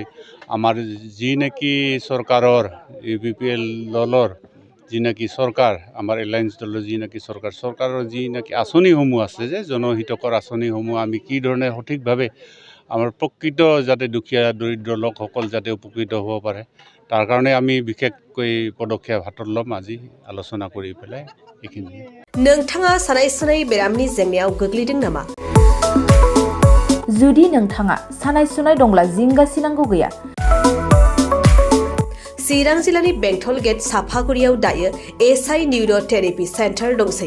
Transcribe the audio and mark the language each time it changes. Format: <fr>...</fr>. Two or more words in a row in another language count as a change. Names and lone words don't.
<as>আমাৰ যি নেকি চৰকাৰৰ ইউপিপিএল দলৰ যি নেকি চৰকাৰ, আমাৰ এলায়েন্স দলৰ যি নেকি চৰকাৰৰ যি নেকি আঁচনিসমূহ আছে যে জনহিতকৰ আঁচনিসমূহ আমি কি ধৰণে সঠিকভাৱে আমাৰ প্ৰকৃত যাতে দুখীয়া দৰিদ্ৰ লোকসকল যাতে উপকৃত হ'ব পাৰে তাৰ কাৰণে আমি বিশেষকৈ পদক্ষেপ হাতত ল'ম আজি আলোচনা কৰি পেলাই এইখিনি।</as> <brx>नोंथाङा सानाय सुनाय बेरामनि जेंनायाव गोग्लैदों नामा? जुदि नोंथाङा सानाय सुनाय दंब्ला जिंगासिनांगौ गैया। चिरां जिल्लानि बेंटल गेट साफागुरियाव दायो एसआइ निउर' थेरापि सेन्टार दंसै।</brx>